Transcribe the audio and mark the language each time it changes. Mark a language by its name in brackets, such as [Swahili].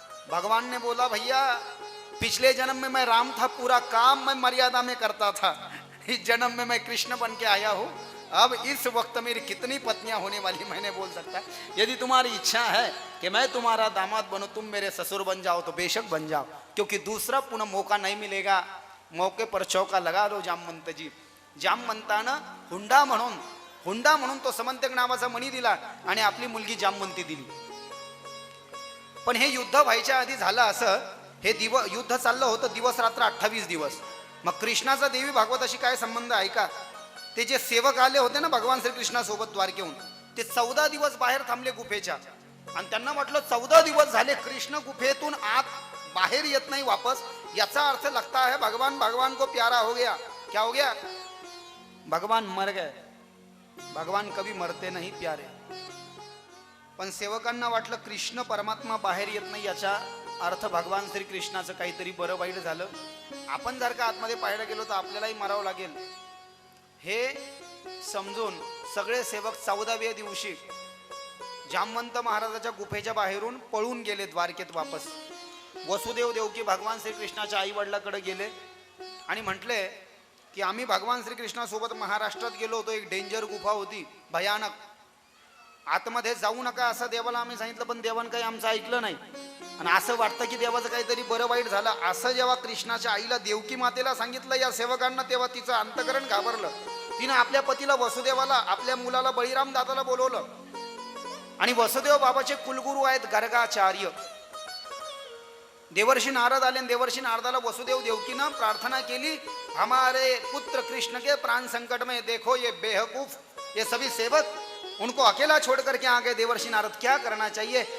[Hindi] भगवान ने बोला भैया पिछले जन्म में मैं राम था, पूरा काम मैं मर्यादा में करता था, इस जन्म में मैं कृष्ण बन के आया हूँ, अब इस वक्त मेरी कितनी पत्नियां होने वाली मैंने बोल सकता है। यदि तुम्हारी इच्छा है कि मैं तुम्हारा दामाद बनूं, तुम मेरे ससुर बन जाओ तो बेशक बन जाओ, क्योंकि दूसरा पुनः मौका नहीं मिलेगा। मौके पर चौका लगा दो जामवंत जी। [Marathi] जामवंतानं हुंडा म्हणून तो समंतक नावाचा मणी दिला आणि आपली मुलगी जामवंती दिली। पण हे युद्ध व्हायच्या आधी झालं असं, हे युद्ध चाललं होतं दिवस रात्र 28 दिवस। मग कृष्णाचा देवी भागवताशी काय संबंध आहे का? ते जे सेवक आले होते ना भगवान श्रीकृष्णासोबत द्वारकेहून, ते 14 दिवस बाहेर थांबले गुफेच्या आणि त्यांना म्हटलं 14 दिवस झाले कृष्ण गुफेतून आत बाहेर येत नाही वापस, याचा अर्थ लगता है भगवान को प्यारा हो गया। [Hindi] क्या हो गया? भगवान मर गए। भगवान कभी मरते नहीं प्यारे। [Marathi] पण सेवकांना वाटलं कृष्ण परमात्मा बाहेर येत नाही, याचा अर्थ भगवान श्रीकृष्णाचं काहीतरी बरं वाईट झालं, आपण जर का आतमध्ये पाहायला गेलो तर आपल्यालाही मरावं लागेल। हे समजून सगळे सेवक 14व्या दिवशी जामवंत महाराजाच्या गुफेच्या बाहेरून पळून गेले द्वारकेत वापस। वसुदेव देवकी भगवान श्रीकृष्णाच्या आई वडिलाकडे गेले आणि म्हटले की आम्ही भगवान श्रीकृष्णासोबत महाराष्ट्रात गेलो होतो, एक डेंजर गुफा होती भयानक, आतमध्ये जाऊ नका असं देवाला आम्ही सांगितलं, पण देवानं काही आमचं ऐकलं नाही आणि असं वाटतं की देवाचं काहीतरी बरं वाईट झालं असं जेव्हा कृष्णाच्या आईला देवकी मातेला सांगितलं या सेवकांना, तेव्हा तिचं अंतकरण घाबरलं। तिनं आपल्या पतीला वसुदेवाला, आपल्या मुलाला बळीराम दादाला बोलवलं आणि वसुदेव बाबाचे कुलगुरू आहेत गर्गाचार्य। [Hindi] देवर्षी नारद आले, देवर्षी नारदाला वसुदेव देवकीनं प्रार्थना केली, हमारे पुत्र कृष्ण के प्राण संकट में, देखो ये बेवकूफ ये सभी सेवक उनको अकेला छोड़ करके आ गए, देवर्षी नारद क्या करना चाहिए?